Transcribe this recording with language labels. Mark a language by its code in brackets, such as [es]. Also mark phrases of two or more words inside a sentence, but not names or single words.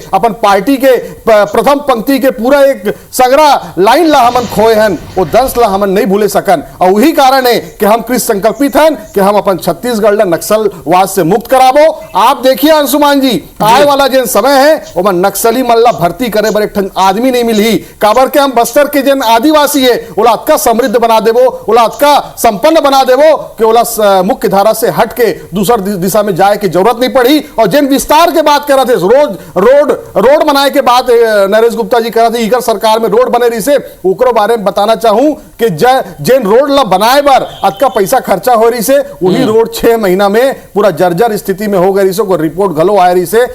[hne] अपन पार्टी के प्रथम पंक्ति के पूरा एक सगरा लाइन ला हमन खोए हन, वो दंश ला हमन नहीं भूले सकन, और वही कारण है कि हम कृत संकल्पित हन कि हम अपन छत्तीसगढ़ ला नक्सलवाद से मुक्त कराबो। आप देखिए अंशुमान जी आए वाला जिन समय है वो नक्सली मल्ला भर्ती करे बर एक आदमी नहीं मिली, काबर के हम बस्तर के जिन आदिवासी है ओला अतका समृद्ध बना देवो, ओला अतका संपन्न बना देवो कि ओला मुख्य धारा से हट के दूसर दिशा में जाए की जरूरत नहीं पड़ी। और जिन विस्तार के बात कर रहे थे रोड बनाए के बाद नरेश गुप्ता जी कह रहे थे इकर सरकार में रोड बने रही से ओकरो बारे में बताना चाहूं कि जिन रोड ला बनाए बार अतका पैसा खर्चा हो रही से वही रोड 6 महीना में पूरा जर्जर स्थिति में हो गई से रिपोर्ट घलो आ रही से।